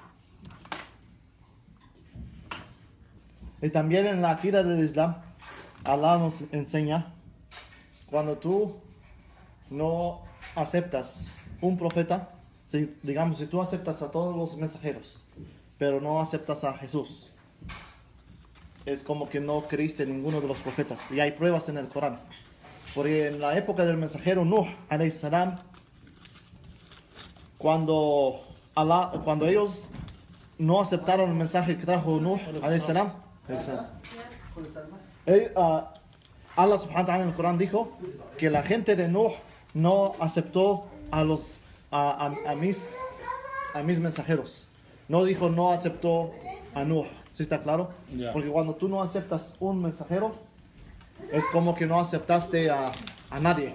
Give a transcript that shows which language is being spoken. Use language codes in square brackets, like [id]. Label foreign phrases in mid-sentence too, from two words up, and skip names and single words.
[es] Y también en la akida del Islam, Allah nos enseña, cuando tú no aceptas un profeta, digamos, si tú aceptas a todos los mensajeros, pero no aceptas a Jesús, es como que no creíste en ninguno de los profetas. Y hay pruebas en el Corán. Porque en la época del mensajero Nuh, [ar] عليه السلام, [es] cuando ellos no aceptaron el mensaje que trajo Nuh, [ar] عليه السلام, الله سبحانه وتعالى [es] en el Corán dijo que la gente de Nuh no aceptó a mis mensajeros. No dijo no aceptó a Nuh. ¿Sí está claro? Yeah. Porque cuando tú no aceptas un mensajero, es como que no aceptaste a nadie.